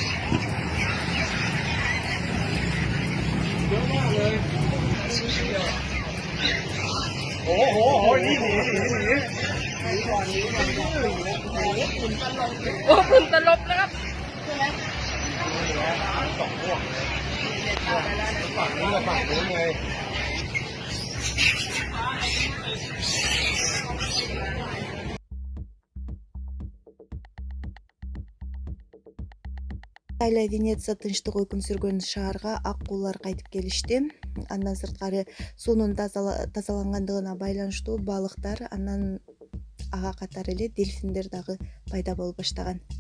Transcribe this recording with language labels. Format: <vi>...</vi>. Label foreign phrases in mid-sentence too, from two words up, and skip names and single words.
<th>เยอะมากเลยโอ้โหนี่หนีก่อนโอ้คุณตลบนะครับสองพวกฝั่งนี้กับฝั่งนู้นเลย</th> <ky>Италия Венеция тынчтык өкүм сүргөн шаарга аккуулар кайтып келишти. Андан сырткары суунун тазалангандыгына байланыштуу балыктар, андан ага катары эле дельфиндер дагы пайда болуп баштаган.</ky>